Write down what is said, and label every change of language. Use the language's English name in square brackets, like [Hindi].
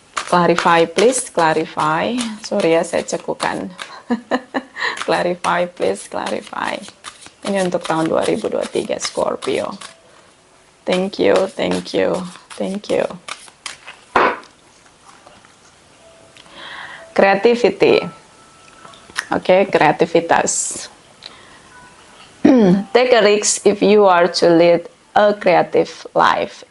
[English] Clarify, please, clarify. Sorry [Indonesian] ya, saya cekukan. [English] Clarify, please, clarify. [Indonesian] Ini untuk tahun 2023 Scorpio. [English] Thank you, thank you, thank you. Creativity. Okay, kreativitas. Take a risk if you are to lead a creative life.